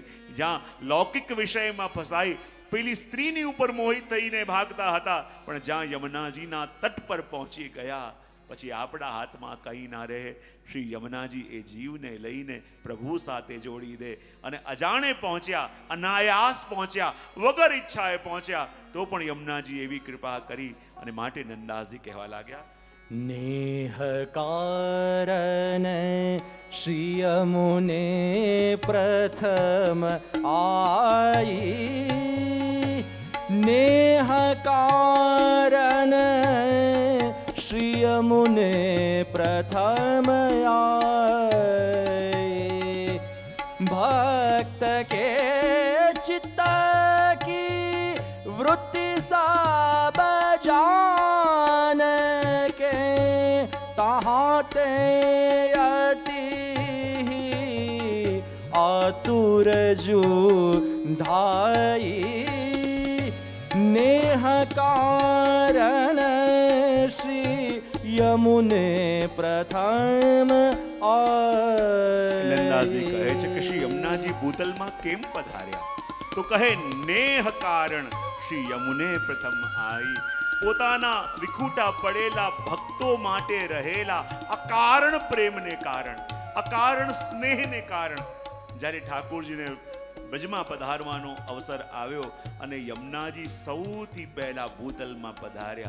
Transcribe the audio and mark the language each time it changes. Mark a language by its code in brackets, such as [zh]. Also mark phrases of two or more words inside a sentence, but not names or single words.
[gu] જ્યાં લૌકિક વિષયમાં ફસાઈ પેલી સ્ત્રીની ઉપર મોહિત થઈને ભાગતા હતા, પણ જ્યાં યમુનાજીના તટ પર પહોંચી ગયા પછી આપણા હાથમાં કંઈ ના રહે. શ્રી યમુનાજી એ જીવને લઈને પ્રભુ સાથે જોડી દે. અને અજાણે પહોંચ્યા, અનાયાસ પહોંચ્યા, વગર ઈચ્છાએ પહોંચ્યા, તો પણ યમુનાજી એવી કૃપા કરી. અને માટે નંદાસજી કહેવા લાગ્યા, [hi] नेह कारण श्री यमुने प्रथम आई. नेह कारण श्री यमुने प्रथम आई. भक्त के चित्त की वृत्ति सब जान के तहाते अति आतुर जू धाई. नेह कारण श्री यमुने प्रथम [gu] નંદાજી કહે [hi] આઈ. [gu] છે કે શ્રી યમુનાજી ભૂતલમાં કેમ પધાર્યા? તો કહે [hi] नेह कारण श्री यमुने प्रथम आई. [gu] પોતાના વિખૂટા પડેલા ભક્તો માટે રહેલા અકારણ પ્રેમને કારણ, અકારણ સ્નેહને કારણ જ્યારે ઠાકોરજીને બ્રજમાં પધારવાનો અવસર આવ્યો અને યમુનાજી સૌથી પહેલા ભૂતલમાં પધાર્યા.